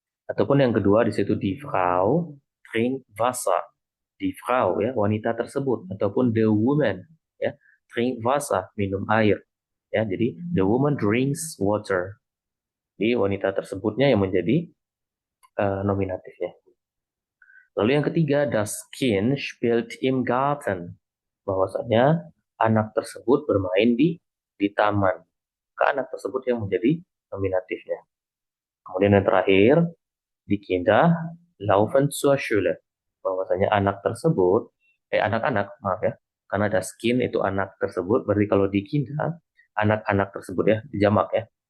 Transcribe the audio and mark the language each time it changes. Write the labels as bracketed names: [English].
[Indonesian] Ataupun yang kedua di situ [German] die Frau trinkt Wasser. Die Frau [Indonesian] ya, wanita tersebut ataupun [English] the woman [Indonesian] ya, [German] trinkt Wasser, [Indonesian] minum air. [English] Ya, jadi the woman drinks water. [Indonesian] Jadi wanita tersebutnya yang menjadi nominatif ya. [German] Lalu yang ketiga, das Kind spielt im Garten. [Indonesian] Bahwasanya anak tersebut bermain di taman. Maka anak tersebut yang menjadi nominatifnya. [German] Kemudian yang terakhir, die Kinder laufen zur Schule. [Indonesian] Bahwasanya anak tersebut, anak-anak, maaf ya, karena das Kind itu anak tersebut, berarti kalau die Kinder, anak-anak tersebut ya, jamak ya.